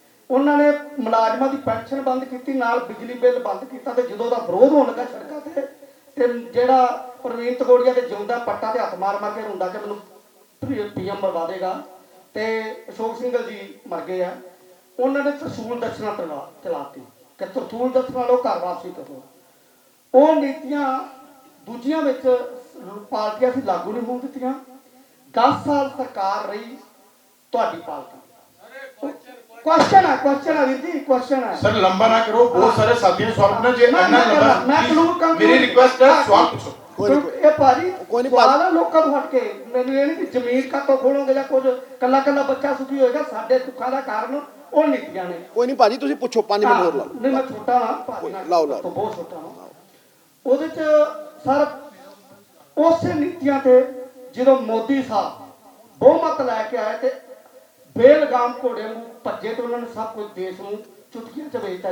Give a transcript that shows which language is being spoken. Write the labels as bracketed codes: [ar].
[pa] ਉਹਨਾਂ ਨੇ ਮੁਲਾਜ਼ਮਾਂ ਦੀ ਪੈਨਸ਼ਨ ਬੰਦ ਕੀਤੀ, ਨਾਲ ਬਿਜਲੀ ਬਿੱਲ ਬੰਦ ਕੀਤਾ, ਤੇ ਜਦੋਂ ਦਾ ਵਿਰੋਧ ਹੋਣ ਲੱਗਾ ਸੜਕਾਂ ਤੇ ਜਿਹੜਾ ਪ੍ਰਵੀਨ ਤਗੋੜੀਆ ਦੇ ਜਿਉਂਦਾ ਪੱਟਾ ਤੇ ਹੱਥ ਮਾਰ ਕੇ ਰੋਂਦਾ ਕਿ ਮੈਨੂੰ PM ਮਰਵਾ ਦੇਗਾ, ਤੇ ਅਸ਼ੋਕ ਸਿੰਘਲ ਜੀ ਮਰ ਗਏ ਆ, ਉਹਨਾਂ ਨੇ ਤਰਸੂਲ ਦਰਸ਼ਨਾਂ ਚਲਾਤੀ ਕਿ ਤਰਸੂਲ ਦਰਸ਼ਨਾਂ ਲੋ ਘਰ ਵਾਪਸੀ ਕਰੋ। ਉਹ ਨੀਤੀਆਂ ਦੂਜੀਆਂ ਵਿੱਚ ਪਾਰਟੀਆਂ ਸੀ ਲਾਗੂ ਨਹੀਂ ਹੋਣ ਦਿੱਤੀਆਂ। 10 ਸਾਲ ਸਰਕਾਰ ਰਹੀ ਤੁਹਾਡੀ ਪਾਰਟੀ। [hi] क्वेश्चन है वीर जी, क्वेश्चन है सर। लंबा ना करो, बहुत सारे साथी ने सवाल पूछना चाहिए। मेरी रिक्वेस्ट है, सवाल पूछो। [pa] ਇਹ ਭਾਜੀ ਸਵਾਲ ਆ ਲੋਕਾਂ ਤੋਂ ਹਟ ਕੇ। ਮੈਨੂੰ ਇਹ ਨਹੀਂ ਕਿ ਜ਼ਮੀਨ ਕਾਤੋਂ ਖੋਲੋਗੇ ਜਾਂ ਕੁਝ ਕੱਲਾ ਬੱਚਾ ਸੁਖੀ ਹੋਏਗਾ। ਸਾਡੇ ਦੁੱਖਾਂ ਦਾ ਕਾਰਨ ਉਹ ਨੀਤੀਆਂ ਨੇ। ਕੋਈ ਨਹੀਂ ਭਾਜੀ, ਤੁਸੀਂ ਪੁੱਛੋ, 5 ਮਿੰਟ ਹੋਰ ਲਾ ਲਓ। ਨਹੀਂ ਮੈਂ ਛੋਟਾ ਹਾਂ ਭਾਜੀ, ਲਾਓ ਬਹੁਤ ਛੋਟਾ ਹਾਂ। ਉਹਦੇ ਚ ਸਰ ਉਸੇ ਨੀਤੀਆਂ ਤੇ ਜਦੋਂ ਮੋਦੀ ਸਾਹਿਬ ਬਹੁਮਤ ਲੈ ਕੇ ਆਏ ਤੇ ਬੇਲਗਾਮ ਘੋੜੇ ਨੂੰ ਭੱਜੇ, ਤੇ ਉਹਨਾਂ ਨੇ ਸਭ ਕੁਝ ਦੇਸ਼ ਨੂੰ ਚੁਟਕੀਆਂ ਚ ਵੇਚਤਾ।